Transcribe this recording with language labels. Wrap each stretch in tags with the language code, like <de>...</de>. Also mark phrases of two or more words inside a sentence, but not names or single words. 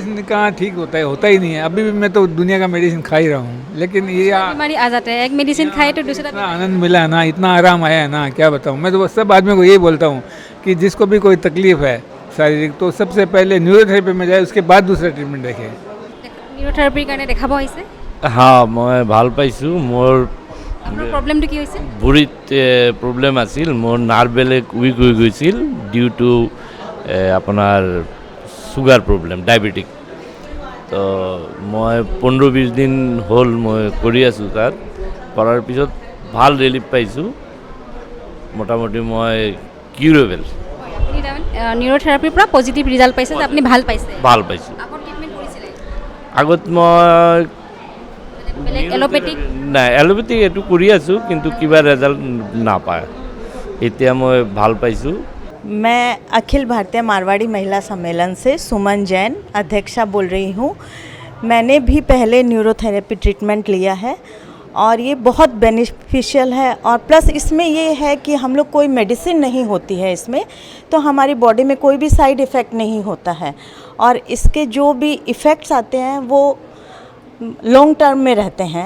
<hi>मेडिसिन कहाँ ठीक होता है, होता ही नहीं है। अभी भी मैं तो दुनिया का मेडिसिन खा ही रहा हूँ, लेकिन ये बीमारी आ जाता है, एक मेडिसिन खाए तो दूसरा। इतना आनंद मिला है ना, इतना आराम आया है ना, क्या बताऊँ। मैं तो सब आदमियों को यही बोलता हूँ कि जिसको भी कोई तकलीफ है शारीरिक, तो सबसे पहले न्यूरोथेरेपी में जाए, उसके बाद दूसरा ट्रीटमेंट देखे।</hi> <as>न्यूरोथेरेपीৰ কাৰণে দেখাব আহিছে?</as> <hi>हाँ, मैं</hi> <as>ভাল পাইছোঁ। মোৰ আপোনাৰ প্ৰব্লেমটো কি হৈছে? ভৰিত প্ৰব্লেম আছিল, মোৰ নাৰ্ভবিলাক উইক হৈ গৈছিল</as> <en>due to</en> <as>আপোনাৰ চুগাৰ প্ৰব্লেম, ডায়েবেটিক। তো মই 15-20 দিন হ'ল মই কৰি আছোঁ তাত, কৰাৰ পিছত ভাল ৰিলিফ পাইছোঁ। মোটামুটি মই কিউৰেবল। আপুনি তাৰমানে নিউৰোথেৰাপিৰ পৰা</as> <en>positive result</en> <as>পাইছে, যে আপুনি ভাল পাইছে? ভাল পাইছোঁ। আগত ট্ৰিটমেণ্ট কৰিছিলে? আগত মই বেলেগ এলোপেথিক? নাই, এলোপেথিক এইটো কৰি আছোঁ, কিন্তু কিবা ৰেজাল্ট নাপায়। এতিয়া মই ভাল পাইছোঁ।</as> <hi>मैं अखिल भारतीय मारवाड़ी महिला सम्मेलन से सुमन जैन अध्यक्षा बोल रही हूँ। मैंने भी पहले</hi> <en>neurotherapy treatment</en> <hi>लिया है और ये बहुत बेनिफिशियल है, और प्लस इसमें ये है कि हम लोग कोई मेडिसिन नहीं होती है इसमें, तो हमारी बॉडी में कोई भी</hi> <en>side effect</en> <hi>नहीं होता है, और इसके जो भी इफ़ेक्ट्स आते हैं वो</hi> <en>long term</en> <hi>में रहते हैं।</hi>